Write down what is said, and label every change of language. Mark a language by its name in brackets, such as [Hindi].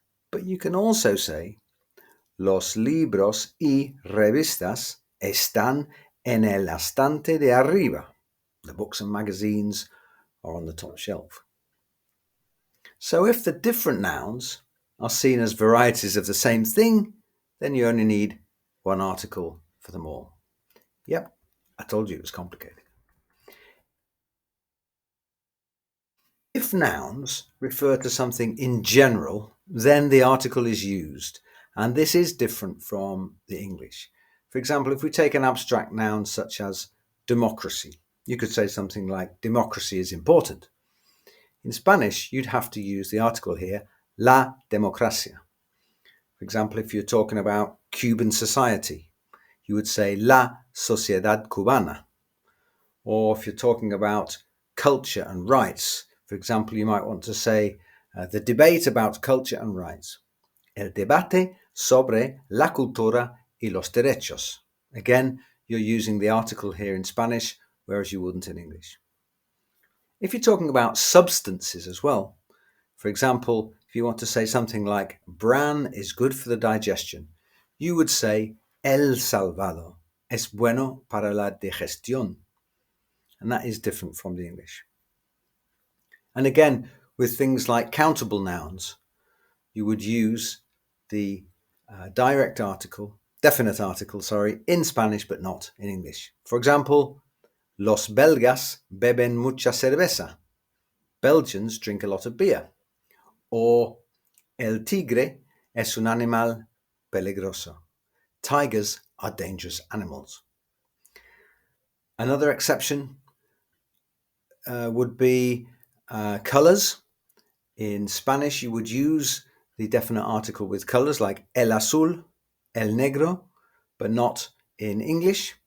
[Spanish] But you can also say, los libros y revistas están en el estante de arriba. [English] The books and magazines are on the top shelf. So if the different nouns are seen as varieties of the same thing, then you only need one article for them all. Yep, I told you it was complicated. If nouns refer to something in general, then the article is used, and this is different from the English. For example, if we take an abstract noun such as democracy, you could say something like democracy is important. In Spanish, you'd have to use the article here, la democracia. For example, if you're talking about Cuban society, you would say la sociedad cubana. Or if you're talking about culture and rights, for example, you might want to say the debate about culture and rights. [Spanish] El debate sobre la cultura y los derechos. [English] Again, you're using the article here in Spanish, whereas you wouldn't in English. If you're talking about substances as well, for example, if you want to say something like bran is good for the digestion, you would say el salvado es bueno para la digestión. And that is different from the English. And again, with things like countable nouns, you would use the direct article definite article, sorry, in Spanish but not in English. [Spanish] For example, los belgas beben mucha cerveza. [English] Belgians drink a lot of beer. [Spanish] Or el tigre es un animal peligroso. [English] Tigers are dangerous animals. Another exception would be colors. In Spanish, you would use the definite article with colors like el azul, el negro, but not in English.